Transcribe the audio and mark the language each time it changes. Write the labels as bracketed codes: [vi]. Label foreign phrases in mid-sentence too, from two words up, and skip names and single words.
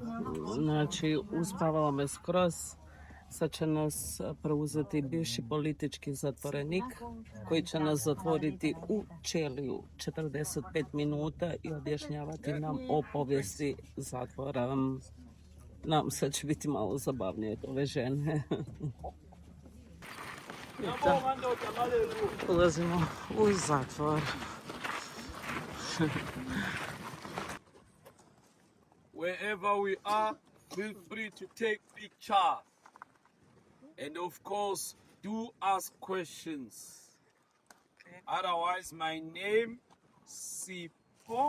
[hr] Znači, uspavala me skroz. Sad će nas preuzeti bivši politički zatvorenik koji će nas zatvoriti u ćeliju 45 minuta i objašnjavati nam o povijesti zatvora. Nam sad će biti malo zabavnije od ove žene. Ulazimo u zatvor. [en] Wherever we are, feel free to take pictures. And of course, do ask questions. Otherwise, my name, Sipo.